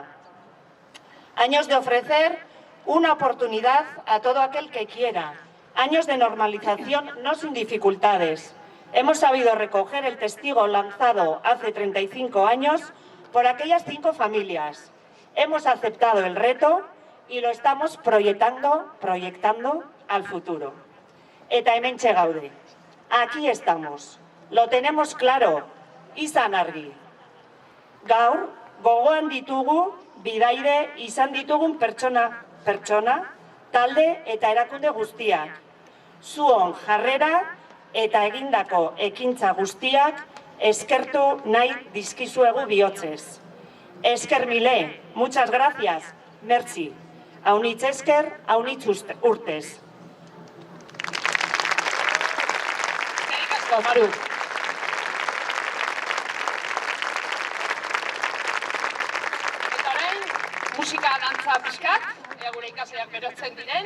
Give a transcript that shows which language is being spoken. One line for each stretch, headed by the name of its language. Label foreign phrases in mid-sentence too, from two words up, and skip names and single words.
Spanish: Años de ofrecer una oportunidad a todo aquel que quiera, años de normalización no sin dificultades. Hemos sabido recoger el testigo lanzado hace 35 años por aquellas 5 familias. Hemos aceptado el reto y lo estamos proyectando al futuro.
Basque: Eta hementxe gaude.
Spanish: Aquí estamos. Lo tenemos claro.
Basque: Izan argi. Gaur, gogoan ditugu, bidaide izan ditugun pertsona, talde eta erakunde guztiak. Zuon jarrera eta egindako ekintza guztiak eskertu nahi dizkizuegu bihotzez. Esker mile,
Spanish: muchas gracias, merci.
Basque: Haunitz esker, haunitz urtez. Eskerrik asko, Maru. Eta orain, musika dantza pixkat, gure ikasleak berotzen diren.